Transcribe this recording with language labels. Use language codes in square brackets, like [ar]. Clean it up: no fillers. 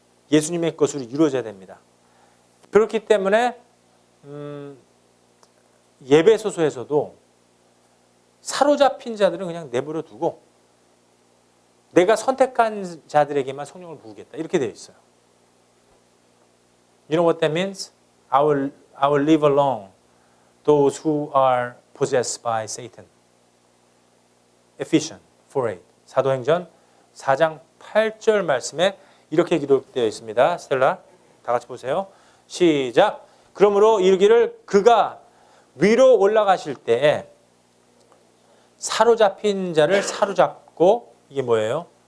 [ko] 예수님의 것으로 이루어져야 됩니다. 그렇기 때문에 예배소서에서도 사로잡힌 자들은 그냥 내버려 두고 내가 선택한 자들에게만 성령을 부으겠다. 이렇게 되어 있어요. [en] You know what that means? I will leave alone those who are possessed by Satan. Ephesians 4:8. [ko] 사도행전 4장 8절 말씀에 이렇게 기록되어 있습니다. 스텔라, 다 같이 보세요. 시작. 그러므로 이르기를 그가 위로 올라가실 때에 사로잡힌 자를 사로잡고 이게 뭐예요?